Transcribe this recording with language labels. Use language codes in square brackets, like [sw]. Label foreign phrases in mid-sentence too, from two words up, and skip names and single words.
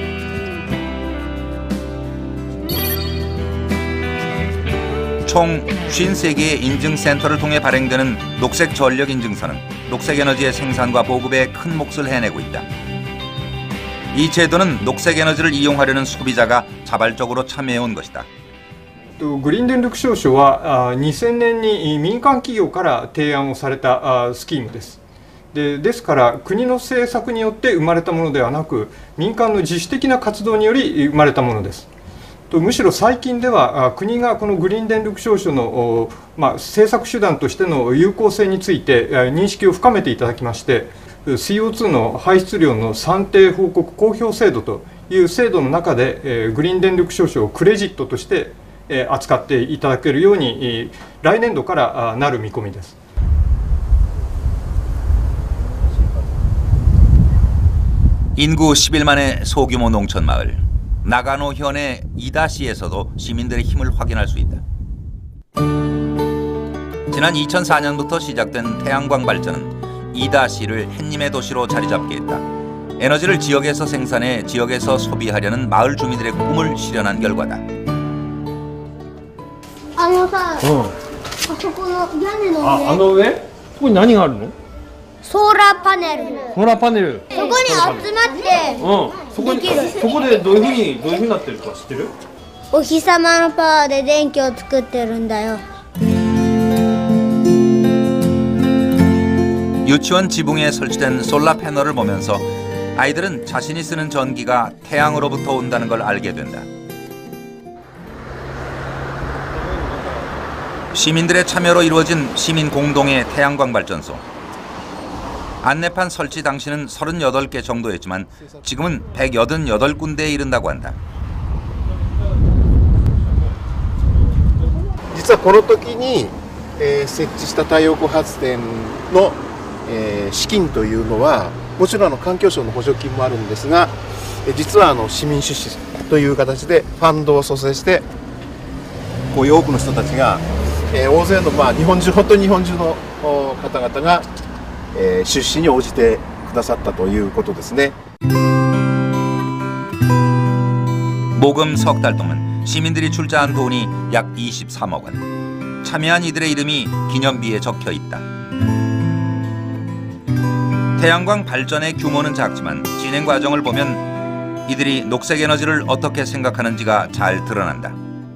[ko] 총 53개의 인증센터를 통해 발행되는 녹색 전력 인증서는 녹색 에너지의 생산과 보급에 큰 몫을 해내고 있다. 이 제도는 녹색 에너지를 이용하려는 소비자가 자발적으로 참여해온 것이다. [ja] グリーン電力証書は2000年に民間企業から提案をされたスキームです。ですから国の政策によって生まれたものではなく民間の自主的な活動により生まれたものです。むしろ最近では国がこのグリーン電力証書の政策手段としての有効性について認識を深めていただきまして CO2 の排出量の算定報告公表制度という制度の中でグリーン電力証書をクレジットとして扱っていただけるように来年度からなる見込みです。 [ko] 인구 11만의 소규모 농촌 마을 나가노현의 이다시에서도 시민들의 힘을 확인할 수 있다. 지난 2004년부터 시작된 태양광 발전은 이다시를 햇님의 도시로 자리잡게 했다. 에너지를 지역에서 생산해 지역에서 소비하려는 마을 주민들의 꿈을 실현한 결과다. [ja] あのさ、あそこの屋根の上。あの上？ここに何があるの？ソーラーパネル。ソーラーパネル。そこに集まって。そこでどういうふうになってるか知ってる？お日様のパワーで電気を作ってるんだよ。 [ko] 유치원 지붕에 설치된 솔라 패널을 보면서 아이들은 자신이 쓰는 전기가 태양으로부터 온다는 걸 알게 된다. 시민들의 참여로 이루어진 시민 공동의 태양광 발전소. 안내판 설치 당시는 38개 정도였지만 지금은 188군데에 이른다고 한다. [ja] 実はこの時に、設置した太陽光発電の、資金というのはもちろん環境省の補助金もあるんですが、実は市民出資という形でファンドを蘇生してこういう多くの人たちが、大勢の日本中本当に日本中の方々が 出資に応じてくださったということですね. [ko] 모금 석 달 동안 시민들이 출자한 돈이 약 23억 원. 참여한 이들의 이름이 기념비에 적혀 있다. 태양광 발전의 규모는 작지만 진행 과정을 보면 이들이 녹색 에너지를 어떻게 생각하는지가 잘 드러난다.